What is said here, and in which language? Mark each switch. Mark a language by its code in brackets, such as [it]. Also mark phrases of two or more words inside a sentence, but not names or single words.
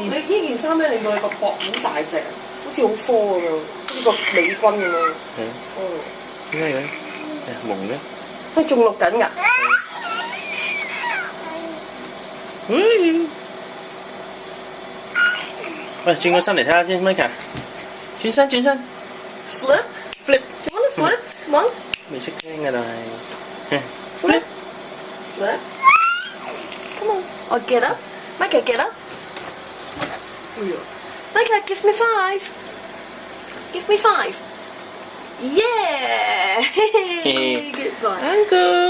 [yue] 你呢件衫咧令到你個膊好大隻，好似好科咁樣，好似個美軍咁樣。點解嘅？蒙嘅。佢仲錄緊㗎。喂，轉個身嚟睇下先 ，Micah。轉身。 [en] Flip。Do you want to flip? Come on. [yue] 未識聽㗎，但係。 [en] Flip. Come on. Oh, get up. Micah, get up. Micah, give me 5. Give me 5. Yeah. Good boy. Uncle.